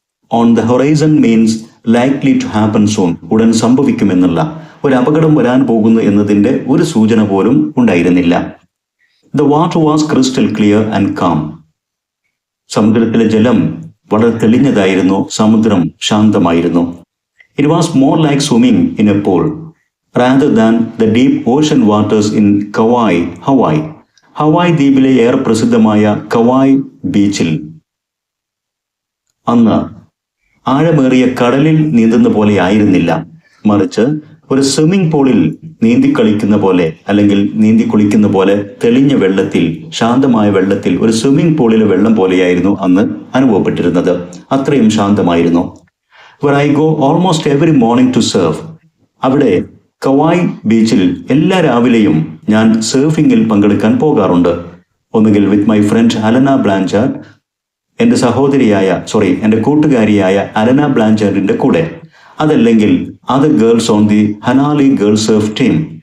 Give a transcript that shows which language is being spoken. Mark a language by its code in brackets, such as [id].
[en] on the horizon means likely to happen soon, [ml] ഉടൻ സംഭവിക്കുമെന്നുള്ള, ഒരു അപകടം വരാൻ പോകുന്നു എന്നതിൻ്റെ ഒരു സൂചന പോലും ഉണ്ടായിരുന്നില്ല. [en] The water was crystal clear and calm. [ml] സമുദ്രത്തിലെ ജലം വളരെ തെളിഞ്ഞതായിരുന്നു, സമുദ്രം ശാന്തമായിരുന്നു. [en] It was more like swimming in a pool rather than the deep ocean waters in Kauai, Hawaii. [ml] Hawaii ദ്വീപിലെ ഏറെ പ്രസിദ്ധമായ കവായ് ബീച്ചിൽ അന്ന് ആഴമേറിയ കടലിൽ നീന്തുന്ന പോലെ ആയിരുന്നില്ല, മറിച്ച് ഒരു സ്വിമ്മിംഗ് പൂളിൽ നീന്തിക്കളിക്കുന്ന പോലെ, അല്ലെങ്കിൽ നീന്തി കുളിക്കുന്ന പോലെ തെളിഞ്ഞ വെള്ളത്തിൽ, ശാന്തമായ വെള്ളത്തിൽ, ഒരു സ്വിമ്മിംഗ് പൂളിലെ വെള്ളം പോലെയായിരുന്നു അന്ന് അനുഭവപ്പെട്ടിരുന്നത്. അത്രയും ശാന്തമായിരുന്നു. [en] where I go almost every morning to surf. [ml] അവിടെ കവായ് ബീച്ചിൽ എല്ലാ രാവിലെയും ഞാൻ സർഫിങ്ങിൽ പങ്കെടുക്കാൻ പോകാറുണ്ട്. ഒന്നുകിൽ [en] with my friend Alana Blanchard, [ml] എൻ്റെ കൂട്ടുകാരിയായ അലന ബ്ലാഞ്ചാർഡിന്റെ കൂടെ, അതല്ലെങ്കിൽ [en] Other girls on the Hanalei girls surf team.